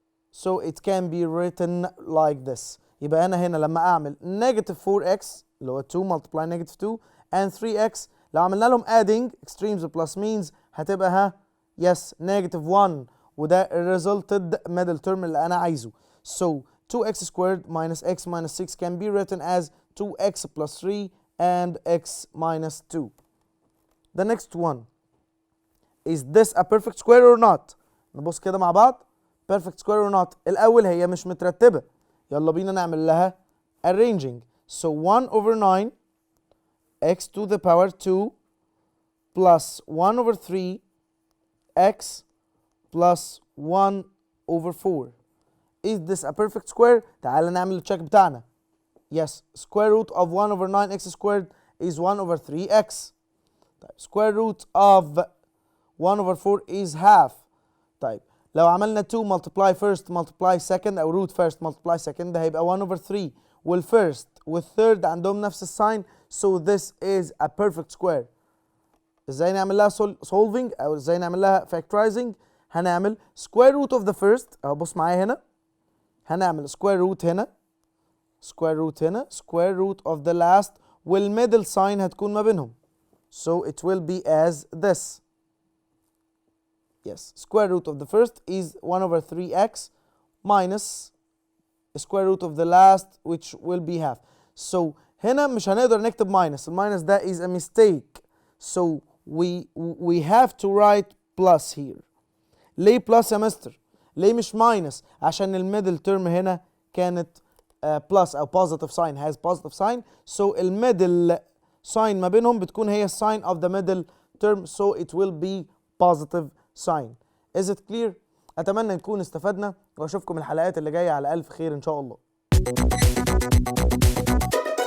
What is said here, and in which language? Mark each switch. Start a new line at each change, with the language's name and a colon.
English: So it can be written like this.
Arabic: يبقى أنا هنا لما أعمل
English: negative 4x اللي هو 2 multiply negative 2 and 3x لو عملنا لهم adding extremes plus means هتبقى yes negative 1 وده resulted middle term
Arabic: اللي أنا عايزه.
English: So 2x squared minus x minus 6 can be written as 2x plus 3 and x minus 2. The next one. Is this a perfect square or not؟
Arabic: نبص كده مع بعض.
English: Perfect square or not.
Arabic: الأول هي مش مترتبة. يلا بينا نعمل لها arranging.
English: So 1 over 9 x to the power 2 plus 1 over 3 x plus 1 over 4. Is this a perfect square؟
Arabic: تعال نعمل التشيك بتاعنا.
English: Yes, square root of 1 over 9x squared is 1 over 3x. طيب square root of 1 over 4 is half.
Arabic: طيب لو عملنا
English: 2 multiply first multiply second او root first multiply second ده هيبقى 1 over 3 والfirst والthird عندهم نفس الساين. So this is a perfect square.
Arabic: ازاي نعمل لها solving او ازاي نعمل لها factorizing؟ هنعمل
English: square root of the first
Arabic: اهو بص معايا هنا.
English: هنعمل square root هنا square root هنا square root of the last والmiddle sign هتكون ما بينهم. So it will be as this. Yes, square root of the first is 1 over 3x minus square root of the last which will be half.
Arabic: So هنا مش هنقدر نكتب minus. الماينس ده
English: is a mistake. So we have to write plus here.
Arabic: ليه plus يا مستر؟ ليه مش minus؟ عشان الميدل تيرم هنا كانت plus أو
English: positive sign has positive sign. So الميدل sign ما بينهم بتكون هي sign of the middle term. So it will be positive sign. Is it clear؟
Arabic: أتمنى نكون استفدنا وأشوفكم الحلقات اللي جاية على ألف خير إن شاء الله.